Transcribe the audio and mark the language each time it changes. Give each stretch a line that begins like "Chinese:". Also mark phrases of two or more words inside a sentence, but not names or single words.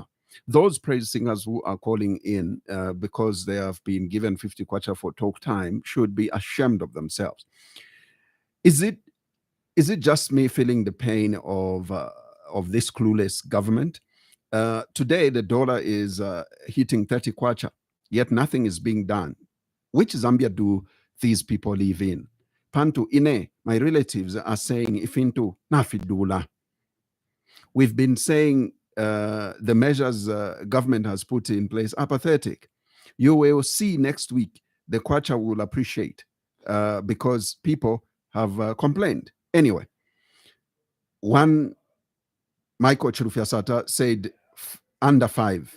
English: Those praise singers who are calling in because they have been given 50 kwacha for talk time should be ashamed of themselves. Is it just me feeling the pain of this clueless government? Today, the dollar is hitting 30 kwacha, yet nothing is being done. Which Zambia do these people live in?
Bemba: Pantu ine,
English: my relatives are saying,
Bemba: ifintu nafidula.
English: We've been saying the measures government has put in place are pathetic. You will see next week the kwacha will appreciate because people have complained. Anyway, one Michael Chirufiasata said under 5.